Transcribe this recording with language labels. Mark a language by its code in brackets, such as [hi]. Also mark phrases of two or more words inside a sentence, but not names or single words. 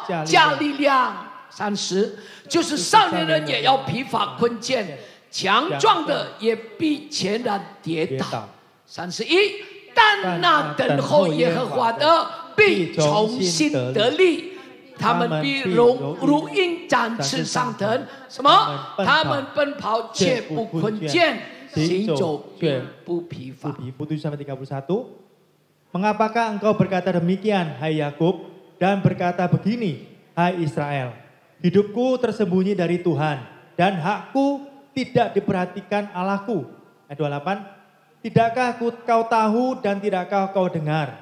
[zh] 加力量。30，就是少年人也要疲乏困倦，强壮的也必全然跌倒。31，但那等候耶和华的必重新得力。他们必如鹰展翅上腾，什么？他们奔跑却不困倦，行走却不疲乏。 7-31. [id] Mengapakah engkau berkata demikian, hai Yakub, dan berkata begini, hai Israel? Hidupku tersembunyi dari Tuhan, dan hakku tidak diperhatikan Allahku. Ayat 28. Tidakkah kau tahu dan tidakkah kau dengar?